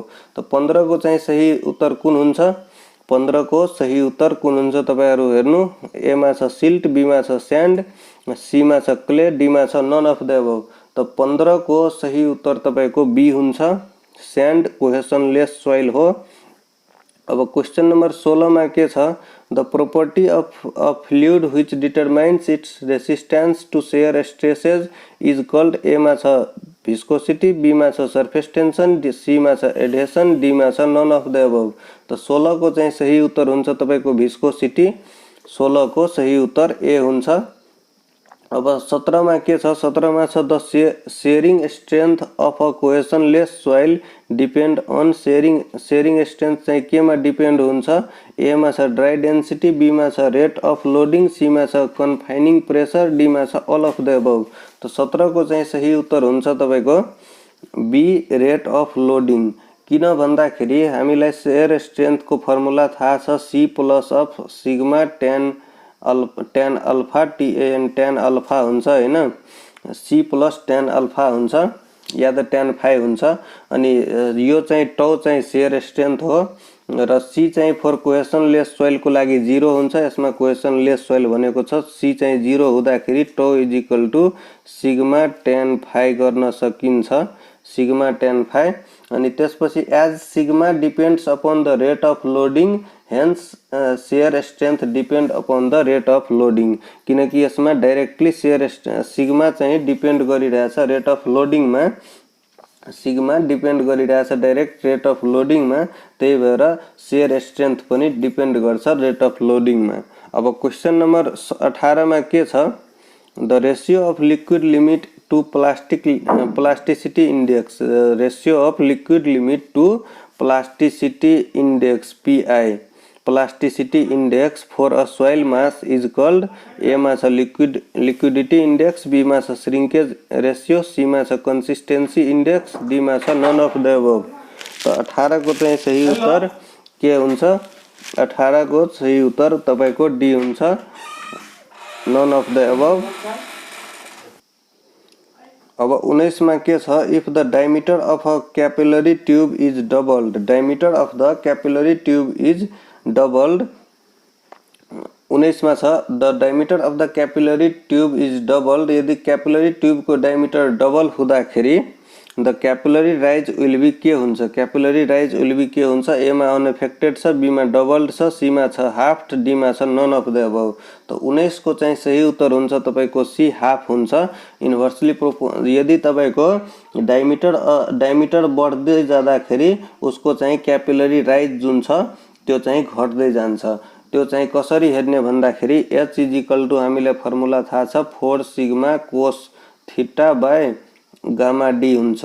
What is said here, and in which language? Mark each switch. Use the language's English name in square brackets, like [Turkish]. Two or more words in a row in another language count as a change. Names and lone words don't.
[Nepali] त 15 को चाहिँ सही उत्तर कुन हुन्छ? 15 को सही उत्तर कुन हुन्छ तपाईहरु हेर्नु। ए मा छ सिल्ट, बी मा छ स्यान्ड, सी मा छ क्ले, डी मा छ [English] none of the above. [Nepali] त 15 को सही उत्तर तपाईको बी हुन्छ, [English] sand cohesionless soil [Nepali] हो। [English] अब question number 16 [Nepali] में के छ [English] the property of a fluid which determines its resistance to shear stresses is called. [Nepali] ए में छ विस्कोसिटी, बी में छ [English] surface tension, [Nepali] सी में छ एडहेसन, डी में छ [English] none of the above. [Nepali] तो 16 को चाहिँ सही उत्तर हुन्छ तपाईको विस्कोसिटी। 16 को सही उत्तर ए हुन्छ। अब 17 में के छ 17 में छ [English] the shearing strength of a cohesionless soil depend on shearing strength [Nepali] चाहिँ केमा डिपेंड हुन्छ। ए में छ [English] dry density, [Nepali] बी में छ [English] rate of loading, [Nepali] सी में छ [English] confining pressure, [Nepali] डी में छ [English] all of the above. [Nepali] तो 17 को चाहिँ सही उत्तर हुन्छ तपाईको [English] B rate of loading. [Nepali] किन भन्दाखेरि हामीलाई [English] shear strength [Nepali] को फर्मुला थाहा छ [English] C plus of sigma tan alpha TN tan alpha [Nepali] टीएन टेन अल्फा हुन्छ हैन। [English] C plus tan alpha [Nepali] हुन्छ या त [English] tan phi [Nepali] हुन्छ। अनि यो चाहिँ टौ चाहिँ [English] shear strength [Nepali] हो र सी चाहिँ [English] for cohesionless soil [Nepali] को लागि 0 हुन्छ। यसमा [English] cohesionless soil [Nepali] भनेको छ सी चाहिँ 0 हुँदाखेरि [English] tau is equal to sigma tan phi [Nepali] गर्न सकिन्छ, [English] sigma tan phi. [Nepali] अनि त्यसपछि [English] as sigma depends upon the rate of loading hence shear strength depend upon the rate of loading. [Nepali] किनकि यसमा [English] directly shear sigma [Nepali] चाहिँ डिपेंड गरिरहेछ [English] rate of loading [Nepali] में, सिग्मा डिपेंड गरिरहेछ [English] direct rate of loading [Nepali] में, त्यही भएर [English] shear strength [Nepali] पनि डिपेंड गर्छ [English] rate of loading [Nepali] में। [English] अब question number 18 [Nepali] में के छ [English] the ratio of liquid limit to plasticity index. ratio of liquid limit to plasticity index PI, plasticity index for a soil mass is called. [Nepali] ए में छ [English] liquidity index, [Nepali] बी में छ [English] shrinkage ratio, [Nepali] सी में छ [English] consistency index, [Nepali] डी में छ [English] none of the above. [Nepali] तो 18 को चाहिँ सही उत्तर के हुन्छ? 18 को सही उत्तर तपाईको डी हुन्छ, [English] none of the above. अब 19 [Nepali] में के छ [English] if the diameter of a capillary tube is doubled. diameter of the capillary tube is doubled. 19 [Nepali] में छ [English] the diameter of the capillary tube is doubled. यदि capillary tube को diameter double हुँदाखेरि the capillary rise will be [Nepali] के हुन्छ? [English] capillary rise will be [Nepali] के हुन्छ? ए में अनएफेक्टेड छ, बी में डबल्ड छ, सी में छ हाफ, डी में छ [English] none of the above. [Nepali] तो 19 को चाहिँ सही उत्तर हुन्छ तपाईको [English] C half [Nepali] हुन्छ। इन्भर्सली यदि तपाईको डायमीटर बढ्दै जाँदाखेरि उसको चाहिँ कैपिलरी राइज जुन छ त्यो चाहिँ घट्दै जान्छ। त्यो चाहिँ कसरी हेर्ने भन्दाखेरि [English] h is equal to [Nepali] हामीलाई फर्मुला थाहा छ [English] 4 sigma cos theta by gamma d [Nepali] हुन्छ।